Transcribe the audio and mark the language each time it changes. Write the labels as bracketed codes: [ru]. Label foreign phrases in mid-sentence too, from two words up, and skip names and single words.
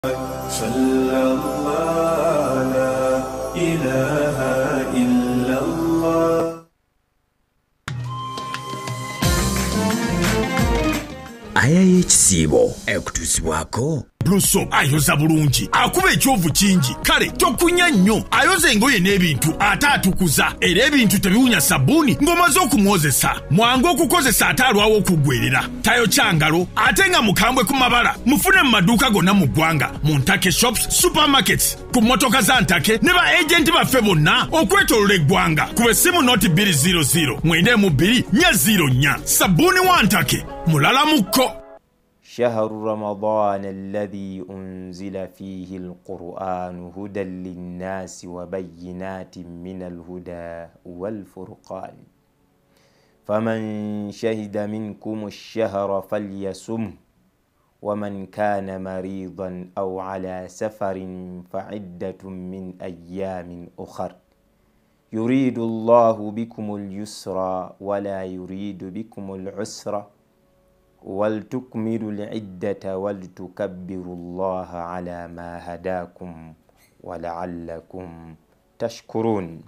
[ar] صلى الله لا إله إلا الله. [lg] AHMADAH ekutuusibwako Bluso ayoza bulungi akuba ekyovu kingi kale tokunya nnyo ayoza engoye n'ebintu ate atukuza era ebintu tebiwunya sabbuuni ng'omaze okumwozesa mwangu okukozesa ate alwawo okuggwerera tayokya ngalo ate nga mukambwe ku mabala mufune mu maduuka gonna mu ggwanga mu ntake [en] shops supermarkets [lg] ku mmotoka za ntake ne ba agenti baffe bonna okwetoolola eggwanga ku essimu noti 200 92 404 sabbuuni wa ntake mulala mukko. [ar] شهر رمضان الذي أنزل فيه القرآن هدى للناس وبينات من الهدى والفرقان فمن شهد منكم الشهر فليصمه ومن كان مريضا أو على سفر فعدة من أيام أخر يريد الله بكم اليسر ولا يريد بكم العسر ولتكملوا العدة ولتكبروا الله على ما هداكم ولعلكم تشكرون.